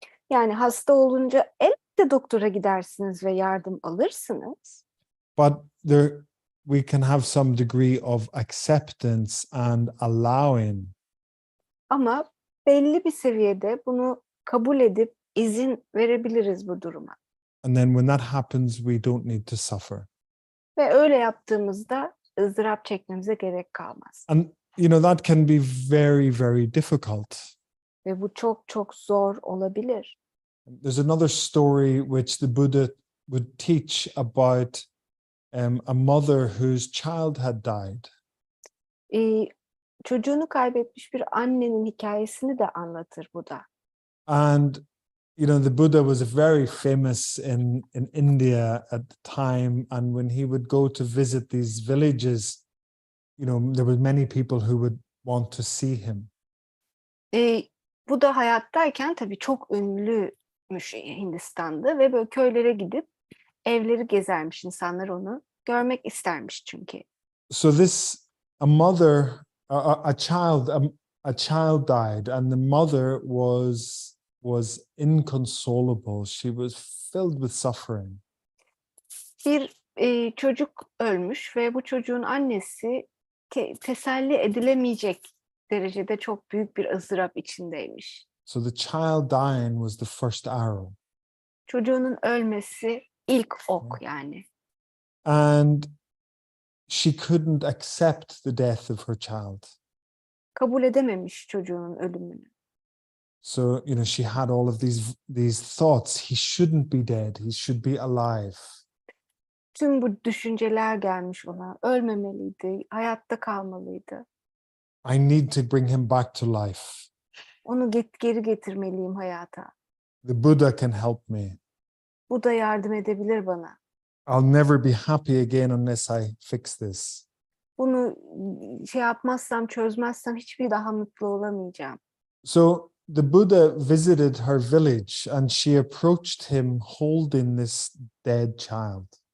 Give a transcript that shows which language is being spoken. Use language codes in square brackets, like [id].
[tr] Yani hasta olunca elbette doktora gidersiniz ve yardım alırsınız. [en] But we can have some degree of acceptance and allowing. [tr] Ama belli bir seviyede bunu kabul edip izin verebiliriz bu duruma. [en] And then when that happens, we don't need to suffer. [tr] Ve öyle yaptığımızda ızdırap çekmemize gerek kalmaz. [en] And that can be very, very difficult. [tr] Ve bu çok çok zor olabilir. [en] There's another story which the Buddha would teach about a mother whose child had died. [tr] Çocuğunu kaybetmiş bir annenin hikayesini de anlatır bu da. [en] And the Buddha was very famous in India at the time, and when he would go to visit these villages, there were many people who would want to see him. [tr] Bu da hayattayken tabii çok ünlüymüş Hindistan'da ve böyle köylere gidip evleri gezermiş, insanlar onu görmek istermiş çünkü. [en] So a mother, a child died, and the mother was inconsolable. She was filled with suffering. [tr] Bir çocuk ölmüş ve bu çocuğun annesi teselli edilemeyecek derecede çok büyük bir ızdırap içindeymiş. [en] So the child dying was the first arrow. [tr] Çocuğunun ölmesi ilk ok yani. [en] And she couldn't accept the death of her child. [tr] Kabul edememiş çocuğunun ölümünü. [en] So, she had all of these thoughts. He shouldn't be dead. He should be alive. [tr] Tüm bu düşünceler gelmiş ona. Ölmemeliydi, hayatta kalmalıydı. [en] I need to bring him back to life. [tr] Onu geri getirmeliyim hayata. [en] The Buddha can help me. [tr] Bu da yardım edebilir bana. [en] I'll never be happy again unless I fix this. [tr] Bunu yapmazsam, çözmezsem hiçbir daha mutlu olamayacağım. [en] So the Buddha visited her village, and she approached him holding this dead child.